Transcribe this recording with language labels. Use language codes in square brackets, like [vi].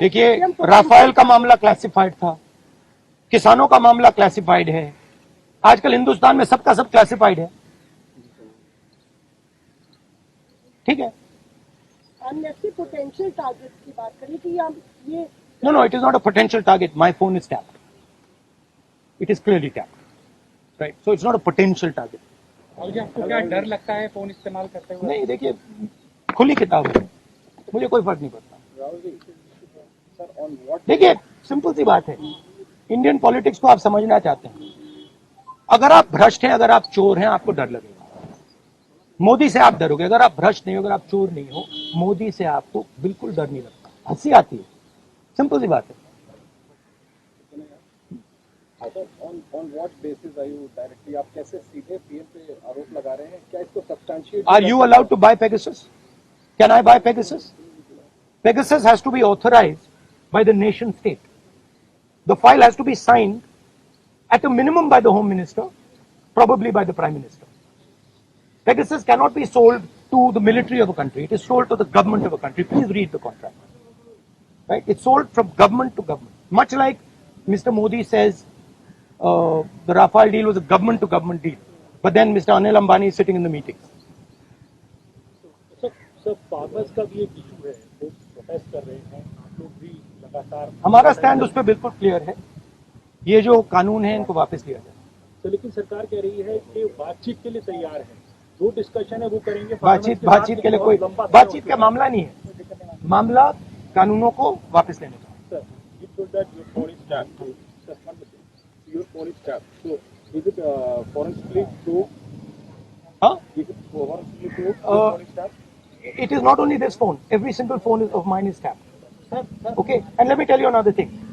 [hi] देखिए, राफेल का मामला क्लासिफाइड था, किसानों का मामला क्लासिफाइड है, आजकल हिंदुस्तान में सबका सब क्लासिफाइड है। ठीक है, एमनेस्टी पोटेंशियल टारगेट की बात करी कि हम ये [en] no, it is not a potential target. My phone is tapped. It is clearly tapped. Right? So it's not a potential target. [hi] और आपको क्या डर लगता है फोन इस्तेमाल करते हुए? नहीं, देखिए खुली किताब है, मुझे कोई फर्क नहीं पड़ता। देखिए सिंपल सी बात है, इंडियन पॉलिटिक्स को आप समझना चाहते हैं, अगर आप भ्रष्ट हैं, अगर आप चोर हैं, आपको डर लगेगा। मोदी से आप डरोगे, अगर आप भ्रष्ट नहीं हो, अगर आप चोर नहीं हो, मोदी से आपको बिल्कुल डर नहीं लगता, हंसी आती है। सिंपल सी बात है। [en] On what basis are you directly, [hi] आप कैसे सीधे पीएम पे आरोप लगा रहे हैं? क्या इसको substantiate? [en] Are you allowed to buy Pegasus? Can I buy Pegasus? Pegasus has to be authorized by the nation state. The file has to be signed at a minimum by the Home Minister, probably by the Prime Minister. Pegasus cannot be sold to the military of a country. It is sold to the government of a country. Please read the contract. Right? It's sold from government to government. Much like Mr. Modi says the Rafale deal was a government to government deal. But then Mr. Anil Ambani is sitting in the meetings. [hi] Sir farmers का भी एक issue है, वो protest कर रहे हैं, आप लोग भी लगातार। हमारा स्टैंड उस पर बिल्कुल क्लियर है, ये जो कानून है इनको वापस लिया जाए। तो लेकिन सरकार कह रही है कि बातचीत के लिए तैयार है, जो डिस्कशन है वो करेंगे। बातचीत के लिए कोई बातचीत का मामला नहीं है, मामला कानूनों को वापस लेने का। [en] Sir, you told that your phone is tapped. Sir, one second. Your phone is tapped. So, is it forensically proved? Huh? Is it forensically proved? Your phone is tapped? It is not only this phone, every single phone of mine is tapped. Okay, and let me tell you another thing.